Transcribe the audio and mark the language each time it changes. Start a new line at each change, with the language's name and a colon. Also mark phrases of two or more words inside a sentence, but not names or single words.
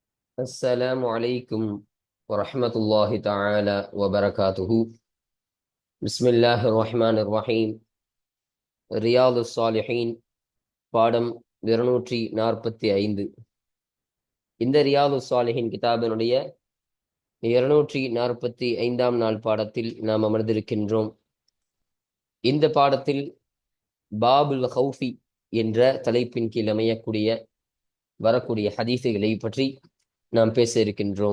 Arabic: السلام عليكم ورحمة الله تعالى وبركاته. بسم الله الرحمن الرحيم.
Tamil: ரியாது சாலிஹீன் பாடம் 245. இந்த ரியாது சாலிஹீன் கிதாபினுடைய 245ஆம் நாள் பாடத்தில் நாம் அமர்ந்திருக்கின்றோம். இந்த பாடத்தில் பாபுல் ஹவுஃபி என்ற தலைப்பின் கீழ் வரக்கூடிய ஹதீஸுகளை பற்றி நாம் பேச இருக்கின்றோம்.